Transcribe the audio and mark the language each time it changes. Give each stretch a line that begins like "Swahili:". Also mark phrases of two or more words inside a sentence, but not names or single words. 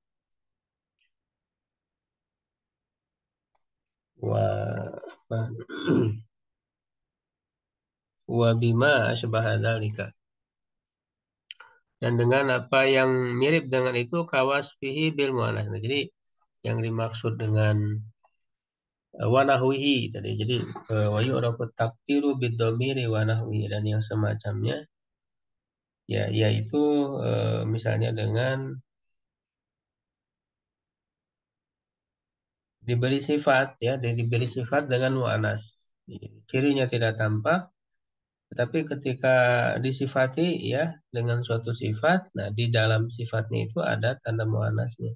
Indonesian: Wa apa?
Arabic: وبما أشبه ذلك.
Indonesian: Dan dengan apa yang mirip dengan itu
Arabic: كوصفه بالمؤنث.
Indonesian: Nah, jadi yang dimaksud dengan wanahwihi tadi. Jadi
Arabic: ويعرف تذكيره بالضمير ونحوه
Indonesian: dan yang semacamnya ya yaitu misalnya dengan diberi sifat ya, diberi sifat dengan mu'anas. Cirinya tidak tampak, tetapi ketika disifati ya dengan suatu sifat, nah di dalam sifatnya itu ada tanda mu'anasnya.